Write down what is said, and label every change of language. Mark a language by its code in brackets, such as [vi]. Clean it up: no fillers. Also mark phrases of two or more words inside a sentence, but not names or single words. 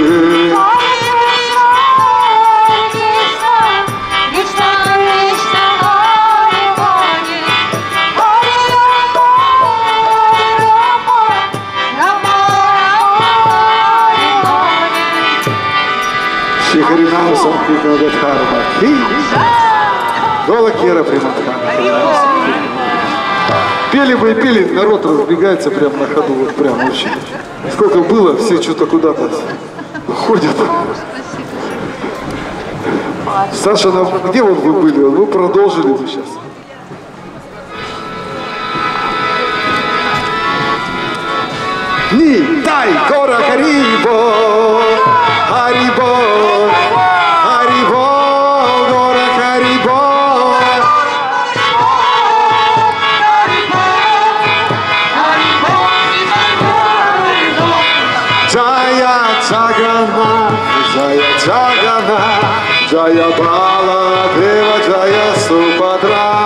[sa] Krishna, Krishna, Hare Hare, Hare Rama, Rama Hare Hare. [bn] শ্রী হরিনাম সংকীর্তন ধর্ম. গোলোকের প্রেমধন. [ru] Пели бы и пели, народ разбегается прямо на ходу, вот прям очень. Сколько было, все что-то куда-то ходят. Саша, где вот вы были? Вы продолжили бы сейчас. [bn] নিতাই গৌর হরিবোল, হরিবোল, হরিবোল, গৌর হরিবোল. [sa] जय जगन्नाथ, जय जगन्नाथ, जय बलदेव, जय सुभद्रा.